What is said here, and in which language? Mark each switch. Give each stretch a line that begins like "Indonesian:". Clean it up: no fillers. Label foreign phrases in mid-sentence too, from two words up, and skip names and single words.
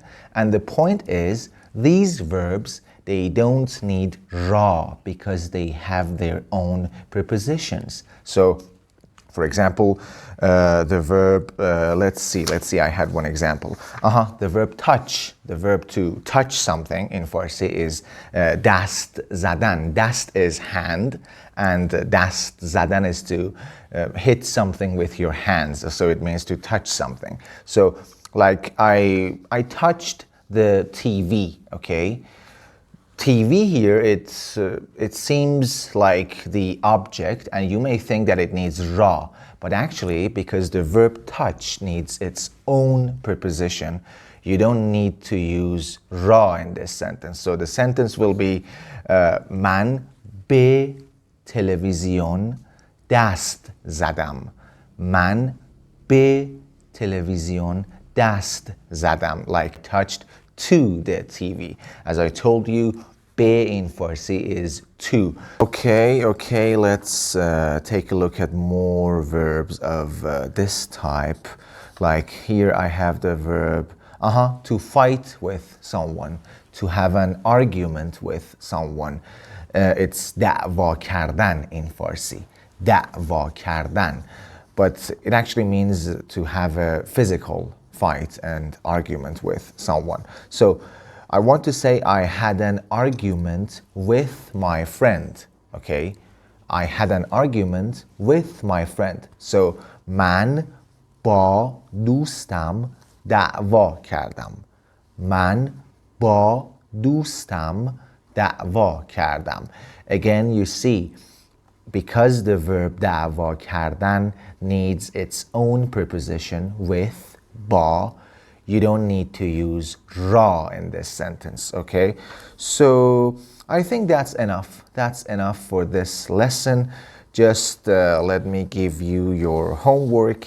English: And the point is, these verbs, they don't need ra because they have their own prepositions. So, for example, the verb, let's see, I had one example. The verb touch, the verb to touch something in Farsi is
Persian: دست زدن.
English: Dast is hand and
Persian: دست زدن
English: is to hit something with your hands. So it means to touch something. So like I touched the TV, okay? TV here, it seems like the object, and you may think that it needs ra, but actually, because the verb touch needs its own preposition, you don't need to use ra in this sentence. So the sentence will be
Persian: من به تلویزیون دست زدم. من به تلویزیون دست زدم,
English: like touched to the TV. As I told you, be in Farsi is to. Okay, let's take a look at more verbs of this type. Like here I have the verb to fight with someone, to have an argument with someone. It's
Persian: دعوا کردن
English: in Farsi.
Persian: دعوا کردن.
English: But it actually means to have a physical fight and argument with someone. So I want to say I had an argument with my friend. Okay, I had an argument with my friend.
Persian: So من با دوستم دعوا کردم. من با دوستم دعوا کردم.
English: Again, you see, because the verb
Persian: دعوا کردن
English: needs its own preposition with ba, you don't need to use ra in this sentence, okay? So I think that's enough. That's enough for this lesson. Just let me give you your homework.